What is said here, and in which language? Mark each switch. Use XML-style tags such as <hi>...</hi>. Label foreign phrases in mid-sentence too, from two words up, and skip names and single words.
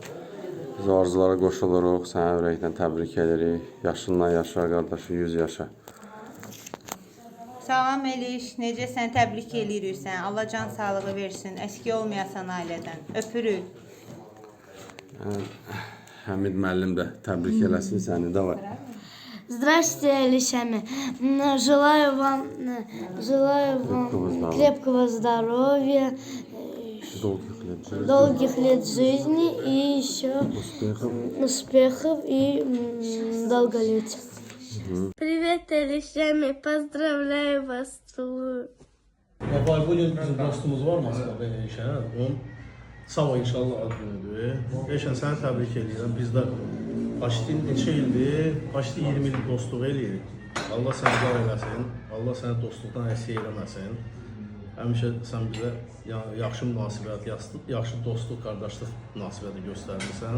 <az>Biz arzulara qoşuluruq, səni ürəkdən təbrik edirik. Yaşından yaşa, qardaşı 100 yaşa. Salam Eliş, necəsən? Təbrik eləyirik sən. Allah can sağlığı versin. Əski olmayasan ailədən. Öpürük. Həmid müəllim də təbrik eləsin səni də var.</az> <ru>Здравствуйте, Алишами. Желаю вам крепкого здоровья, долгих лет жизни и еще успехов и долголетия. Привет, Алишами. Поздравляю вас. Целую.</ru> <az>Bugün bizim dostumuz var Moskvada Eşən. Onun sabah inşallah ad günüdür. Eşən səni təbrik edirəm. Biz də neçə ildir, 20 il dostluq eləyirik. Allah səni var eləsin. Allah səni dostluqdan əksik eləməsin. Həmişə sən bizə yaxşı münasibət, yaxşı dostluq, qardaşlıq münasibəti göstərmirsən.</az>